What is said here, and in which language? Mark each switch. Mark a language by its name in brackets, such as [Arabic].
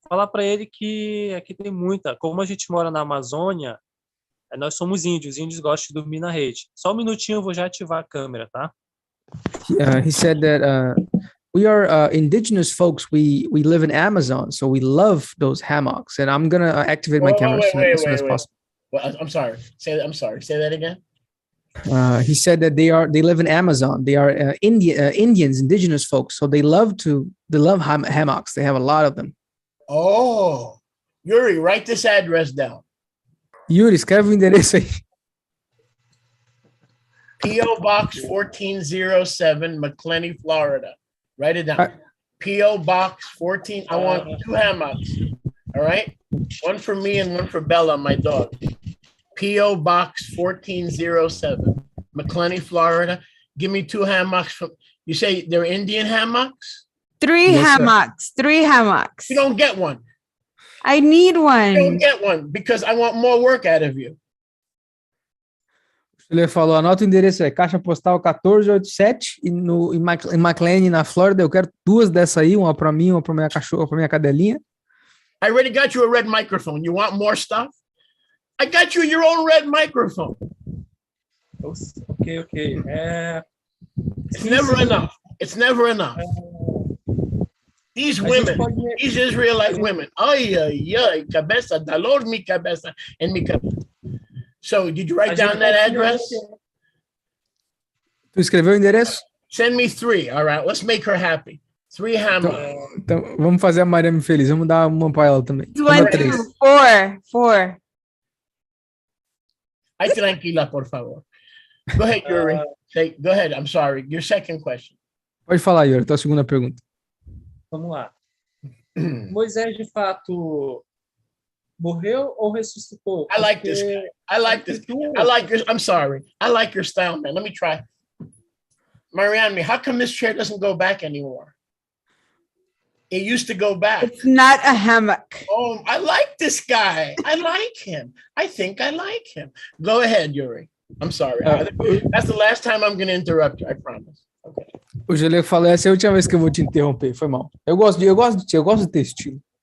[Portuguese] Falar para ele que aqui tem muita. Como a gente mora na Amazônia, nós somos índios. Índios gostam de dormir na rede. Só um minutinho, eu vou já ativar a câmera, tá? [English] He said that we are indigenous folks. We live in Amazon, so we love those hammocks. And I'm gonna activate my camera as soon as possible. Well, I'm sorry. Say that again. He said that they live in Amazon. They are Indians, indigenous folks. So they love hammocks. They have a lot of them. Oh, Yuri, write this address down. [Portuguese] Yuri, escreve o endereço aí. [English] P.O. Box 1407, McLenny, Florida. Write it down. P.O. Box 14. I want 2 hammocks. All right? One for me and one for Bella, my dog. P.O. Box 1407, McLenny, Florida. Give me 2 hammocks. You say they're Indian hammocks? 3 Yes, sir. hammocks. 3 hammocks. You don't get one. I need You don't one. get one because I want more work out of you. [Portuguese] Ele falou, anota o endereço aí, caixa postal 1487 em McLean, na Flórida. Eu quero 2 dessa aí, uma para mim, uma para minha cachorra, para minha cadelinha. [English] I already got you a red microphone. You want more stuff? I got you your own red microphone. Ok. It's never enough. It's never enough. These women, these Israelite women. [Spanish] Ay, cabeza, dolor mi cabeza, [English] and mi cabeza. So, did you write down that address? [Portuguese] Tu escreveu o endereço? [English] Send me 3. All right, let's make her happy. 3 hammocks. [Portuguese] Então, vamos fazer a Mariana feliz. Vamos dar uma para ela também. [English] 4. [Spanish] Ay, tranquila, por favor. [English] Go ahead, Yuri. Go ahead. I'm sorry. Your second question. [Portuguese] Pode falar, Yuri, tua segunda pergunta. Vamos lá. Moisés, de fato, morreu ou ressuscitou? [English] I like this guy. I like this. I like your. I'm sorry. I like your style, man. Let me try. Marianne, how come this chair doesn't go back anymore? It used to go back. It's not a hammock. Oh, I like this guy. I like him. I think I like him. Go ahead, Yuri. I'm sorry. That's the last time I'm going to interrupt you. I promise. Okay. [Portuguese] O Gelê falou, essa é a última vez que eu vou te interromper. Foi mal. Eu gosto de ti, eu gosto do teu estilo.